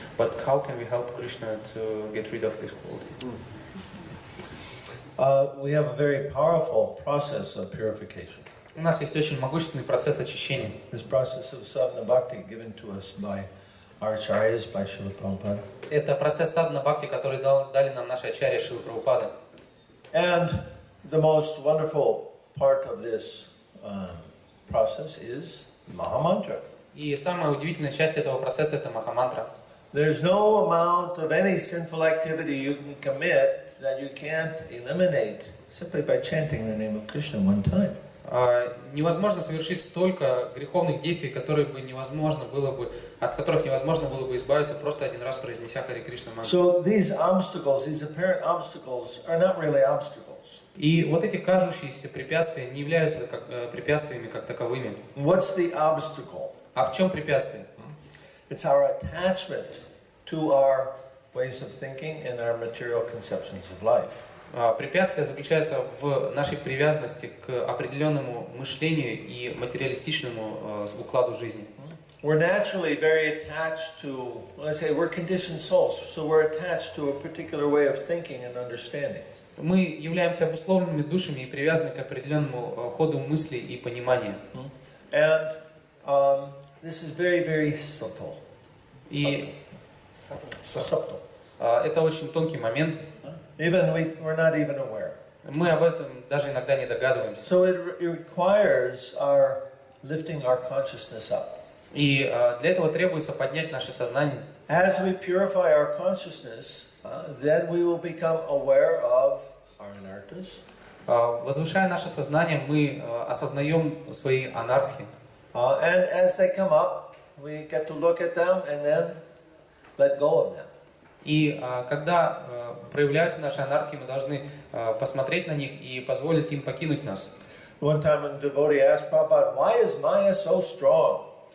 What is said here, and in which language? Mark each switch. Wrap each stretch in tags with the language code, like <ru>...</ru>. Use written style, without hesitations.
<en>But how can we help Krishna to get rid of this quality? We have a very powerful process of purification.</en> <ru>У нас есть очень могущественный процесс очищения.</ru> <en>This process of sadhana bhakti given to us by our acharyas, by Srila Prabhupada.</en> <ru>Это процесс садхана бхакти, который дали нам наши ачарьи Шрила Прабхупада.</ru> <en>And the most wonderful part of this process is Mahamantra.</en> <ru>И самая удивительная часть этого процесса – это Махамантра.</ru> <en>There's no amount of any sinful activity you can commit that you can't eliminate simply by chanting the name of Krishna one time.</en> <ru>Невозможно совершить столько греховных действий, от которых невозможно было бы избавиться, просто один раз произнеся Харе Кришна мантру.</ru> <en>So these obstacles, these apparent obstacles, are not really obstacles.</en> <ru>И вот эти кажущиеся препятствия не являются препятствиями как таковыми.</ru> <en>What's the obstacle?</en> <ru>А в чем препятствие?</ru> <en>It's our attachment to our ways of thinking and our material conceptions of life.</en> <ru>Препятствие заключается в нашей привязанности к определенному мышлению и материалистичному укладу жизни.</ru> <en>We're naturally very attached to, let's say, we're conditioned souls, so we're attached to a particular way of thinking and understanding.</en> <ru>Мы являемся обусловленными душами и привязаны к определенному ходу мысли и понимания.</ru> <en>And this is very, very subtle.</en> <ru>И</ru> <en>Subtle.</en> <ru>это очень тонкий момент.</ru> <en>Even we're not even aware.</en> <ru>Мы об этом даже иногда не догадываемся.</ru> <en>So it requires our lifting our consciousness up.</en> <ru>И для этого требуется поднять наше сознание.</ru> <en>As we purify our consciousness, then we will become aware of our anarthas.</en> <ru>Возвышая наше сознание, мы осознаем свои анартхи.</ru> <en>And as they come up, we get to look at them and then let go of them.</en> <ru>И когда проявляются наши анартхи, мы должны посмотреть на них и позволить им покинуть нас.</ru> <en>One time a devotee asked Prabhupada, "Why is Maya so strong?"</en>